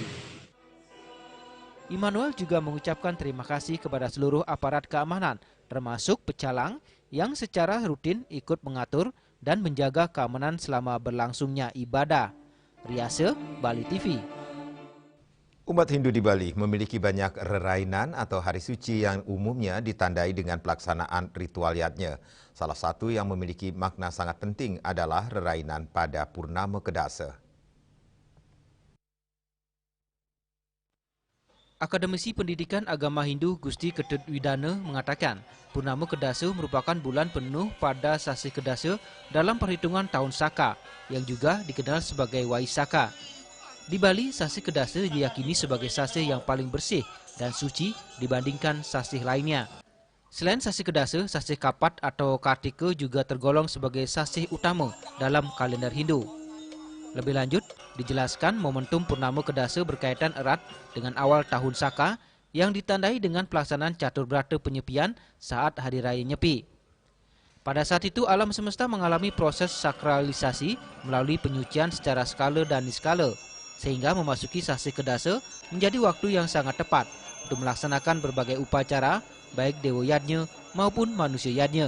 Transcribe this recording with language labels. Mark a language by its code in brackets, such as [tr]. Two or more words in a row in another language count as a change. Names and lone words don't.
[id] Immanuel juga mengucapkan terima kasih kepada seluruh aparat keamanan, termasuk pecalang yang secara rutin ikut mengatur dan menjaga keamanan selama berlangsungnya ibadah. Riase, Bali TV. Umat Hindu di Bali memiliki banyak rerainan atau hari suci yang umumnya ditandai dengan pelaksanaan ritualiatnya. Salah satu yang memiliki makna sangat penting adalah rerainan pada Purnama Kedasa. Akademisi Pendidikan Agama Hindu Gusti Ketut Widana mengatakan Purnama Kedasa merupakan bulan penuh pada Sasih Kedasa dalam perhitungan tahun Saka yang juga dikenal sebagai Waisaka. Di Bali, Sasih Kedasa diyakini sebagai sasih yang paling bersih dan suci dibandingkan sasih lainnya. Selain Sasih Kedasa, Sasih Kapat atau Kartika juga tergolong sebagai sasih utama dalam kalender Hindu. Lebih lanjut, dijelaskan momentum Purnama Kedasa berkaitan erat dengan awal tahun Saka yang ditandai dengan pelaksanaan catur berata penyepian saat Hari Raya Nyepi. Pada saat itu, alam semesta mengalami proses sakralisasi melalui penyucian secara skala dan niskala, sehingga memasuki Sasih Kedasa menjadi waktu yang sangat tepat untuk melaksanakan berbagai upacara, baik Dewa Yadnya maupun manusia Yadnya.